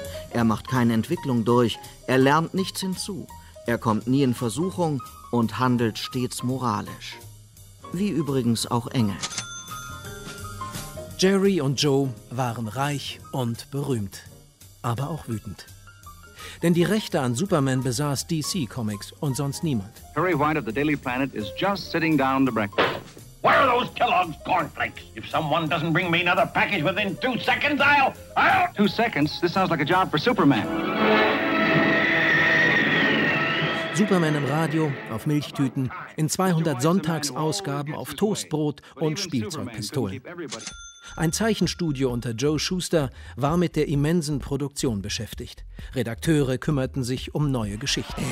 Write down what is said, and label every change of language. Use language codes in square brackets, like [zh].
[de] Er macht keine Entwicklung durch, er lernt nichts hinzu, er kommt nie in Versuchung und handelt stets moralisch. Wie übrigens auch Engel. Jerry und Joe waren reich und berühmt, aber auch wütend. Denn die Rechte an Superman besaß DC Comics und sonst niemand. [en] Harry White of the Daily Planet is just sitting down to breakfast. Where are those Kellogg's cornflakes? If someone doesn't bring me another package within 2 seconds, I'll... 2 seconds? This sounds like a job for Superman. [de] Superman im Radio, auf Milchtüten, in 200 Sonntagsausgaben, auf Toastbrot und Spielzeugpistolen. Ein Zeichenstudio unter Joe Schuster war mit der immensen Produktion beschäftigt. Redakteure kümmerten sich um neue Geschichten.